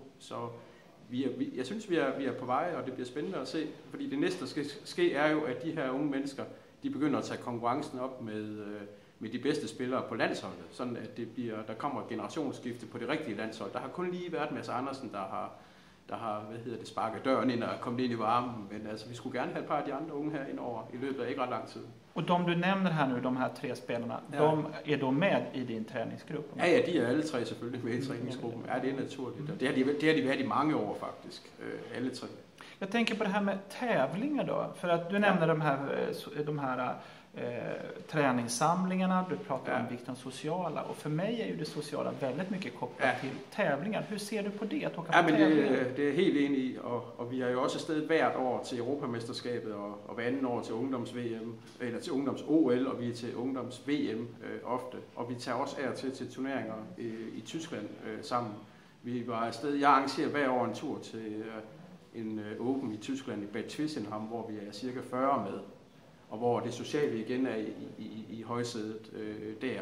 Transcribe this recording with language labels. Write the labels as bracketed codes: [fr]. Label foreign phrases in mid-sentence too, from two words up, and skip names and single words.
[da] Så jeg synes, vi er på vej, og det bliver spændende at se, fordi det næste, der skal ske, er jo, at de her unge mennesker, de begynder at tage konkurrencen op med de bedste spillere på landsholdet, sådan at der kommer et generationsskifte på det rigtige landshold. Der har kun lige været Mads Andersen, der har sparket døren ind og kommet ind i varmen, men altså, vi skulle gerne have et par af de andre unge her indover i løbet af ikke ret lang tid. [sv] Och de du nämner här nu, de här 3 spelarna, de är då med i din träningsgrupp? [da] Ja, de er alle 3 selvfølgelig med i træningsgruppen. Ja, det er naturligt. Og det har de været i mange år faktisk, alle 3. [sv] Jag tänker på det här med tävlingar då, för att du nämnde de här träningssamlingarna, du pratar om vikten sociala, och för mig är ju det sociala väldigt mycket kopplat till tävlingar. Hur ser du på det, att åka på tävlingar? [da] Det er helt enig i, og vi er jo også afsted hvert år til Europamesterskabet og hver anden år til ungdoms-VM, eller til ungdoms-OL, og vi er til ungdoms-VM ofte, og vi tager også af til turneringer i Tyskland sammen. Vi var afsted, jeg arrangerer hver år en tur til en Open i Tyskland i Bad Twissenham, hvor vi er cirka 40 med, og hvor det sociale igen er i højsædet der.